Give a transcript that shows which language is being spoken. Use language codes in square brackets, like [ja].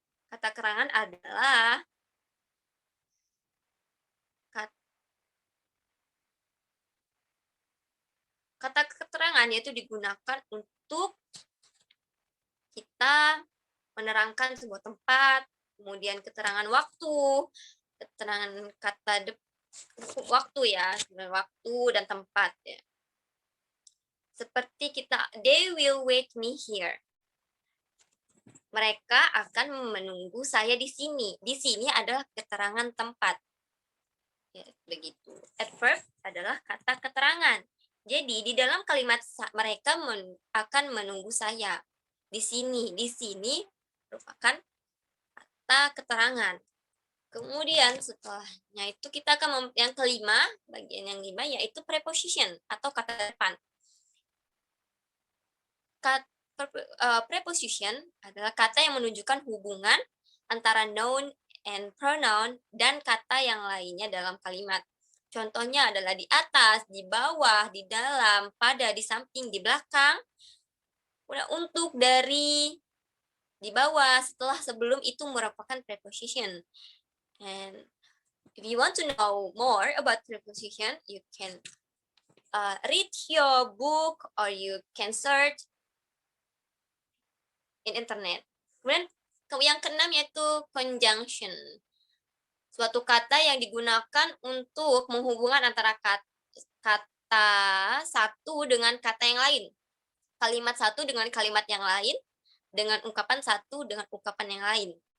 [id] Kata keterangan adalah kata keterangan yaitu digunakan untuk kita menerangkan sebuah tempat, kemudian keterangan waktu, keterangan kata waktu ya, waktu dan tempat ya. Seperti [en] they will wait me here. [id] Mereka akan menunggu saya di sini. Di sini adalah keterangan tempat. Ya, begitu. Adverb adalah kata keterangan. Jadi di dalam kalimat mereka akan menunggu saya di sini. Di sini merupakan kata keterangan. Kemudian setelahnya itu kita akan yang kelima, bagian yang 5 yaitu preposition atau kata depan. Preposition adalah kata yang menunjukkan hubungan antara noun and pronoun dan kata yang lainnya dalam kalimat. Contohnya adalah di atas, di bawah, di dalam, pada, di samping, di belakang. Untuk dari, di bawah, setelah, sebelum itu merupakan preposition. [en] And if you want to know more about preposition, you can read your book or you can search in internet. [id] Kemudian yang keenam yaitu conjunction. Suatu kata yang digunakan untuk menghubungkan antara kata satu dengan kata yang lain. Kalimat satu dengan kalimat yang lain, dengan ungkapan satu dengan ungkapan yang lain.